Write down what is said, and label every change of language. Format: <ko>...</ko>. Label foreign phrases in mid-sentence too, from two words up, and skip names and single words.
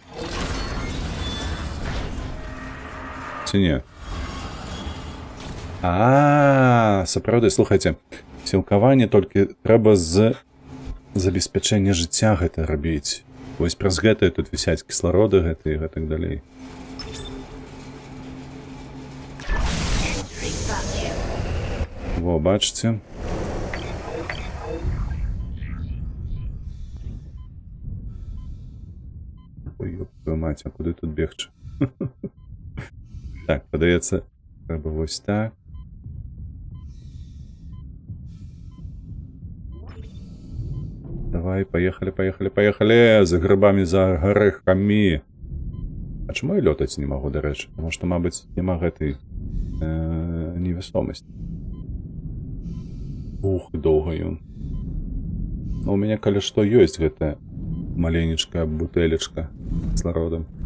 <be>Ці не? Сапраўды, слухайце, сілкаванне толькі трэба з забеспячэння жыцця гэта рабіць. Вось праз гэтае тут вісяць кіслароды гэтыя і гэтак далей.</be> <en>Entering vacuum.</en> <be>Во, бачыце? Ой,</be> <ru>ёб твою мать,</ru> <be>а куды тут бегчы? Так, падаецца, трэба вось так.</be> <ru>Давай, поехали, поехали, поехали! За грибами,</ru> <be>за гарэхамі! А чаму я лётаць не магу, дарэчы? Таму што, мабыць, няма гэтай невесомасці. Ух, доўга ён. Ну, у мяне, калі што, ёсць гэтая маленечкая бутэлечка кіслародам.</be>